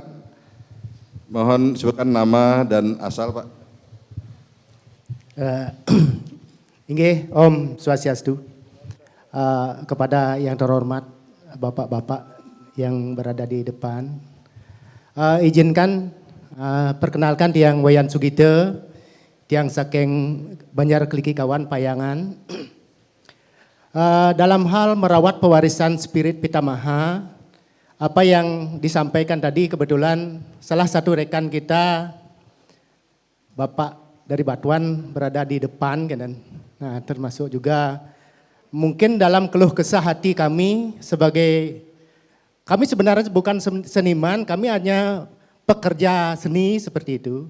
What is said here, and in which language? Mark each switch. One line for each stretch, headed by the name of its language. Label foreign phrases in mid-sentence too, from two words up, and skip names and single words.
Indonesian: Mohon sebutkan nama dan asal Pak. Inggih, Om Swastiastu. Kepada yang terhormat Bapak-bapak yang berada di depan. Izinkan perkenalkan Tiang Wayan Sugite,
Balinese: Tiang saking
Indonesian: Banjar Kliki Kawan Payangan. Dalam hal merawat pewarisan spirit Pitamaha, apa yang disampaikan tadi kebetulan salah satu rekan kita, Bapak dari Batuan berada di depan, kan? Nah termasuk juga mungkin dalam keluh kesah hati kami kami sebenarnya bukan seniman, kami hanya pekerja seni seperti itu.